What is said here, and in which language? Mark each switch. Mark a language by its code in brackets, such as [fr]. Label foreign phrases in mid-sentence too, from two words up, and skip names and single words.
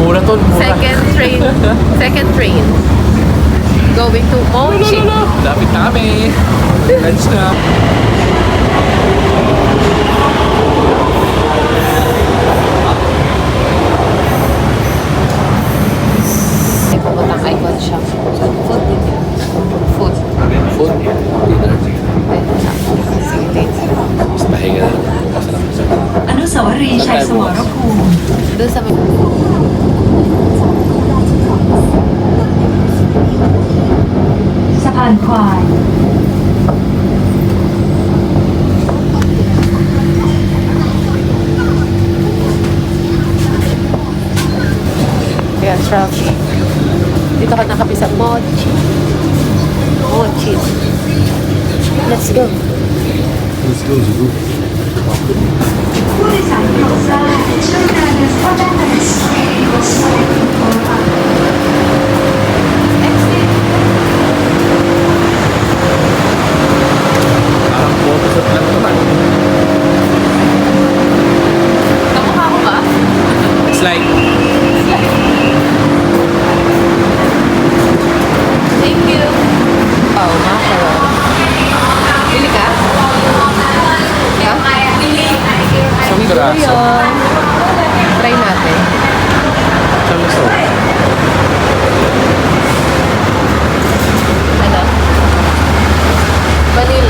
[tl] Boston, mura. [en] Second train. Going to Mochi. [tl] Lapit na kami. Lunch na. Ay, pupuntang Icon Shop. Food din yun. Food. [en] Food. Dinner. [tl] Sige, Mas pahinga na. Masarap sa [th] อนุสาวรีย์ชัยสมรภูมิ [tl] doon sa may... [th] สะพานควาย [tl] Kaya traffic. Dito ka nakapi sa Mochi. Mochi. [en] Let's go. Let's go, Zubu. [th] ผู้โดยสารโปรดทราบช่วยการเดินเข้าด้านในสถานีรถไฟโทรทัศน์ [tl] Parang photoshoot lang to, man. Kamukha ko ba? [en] It's like, Thank you. Oh, macaron. [tl] Bili ka? [en] Yeah? [tl] isang piraso. Yun. Try natin. Isang gusto. Ano? Vanilla.